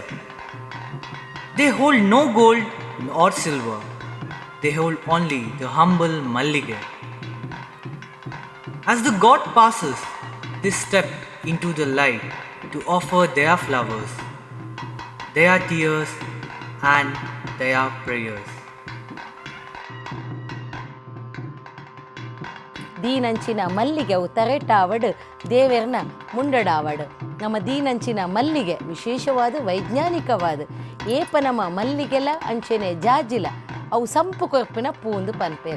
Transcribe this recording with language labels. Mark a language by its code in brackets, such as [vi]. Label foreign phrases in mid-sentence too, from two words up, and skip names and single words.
[en] They hold no gold or silver. They hold only the humble mallige. As the god passes, they step into the light to offer their flowers, their tears, and their prayers. [tcy] ದೀನಂಚಿನ ಮಲ್ಲಿಗೆವು ತರೆಟಾವಡು ದೇವೆರ್ನ ಮುಂಡಡಾವಡು. ನಮ್ಮ ದೀನಂಚಿನ ಮಲ್ಲಿಗೆ ವಿಶೇಷವಾದ ವೈಜ್ಞಾನಿಕವಾದ ಏಪ ನಮ್ಮ ಮಲ್ಲಿಗೆಲ ಅಂಚೆನೆ ಜಾಜಿಲ ಅವು ಸಂಪು ಕೊರ್ಪಿನ ಪೂಂದು ಪನ್ಪೇರು.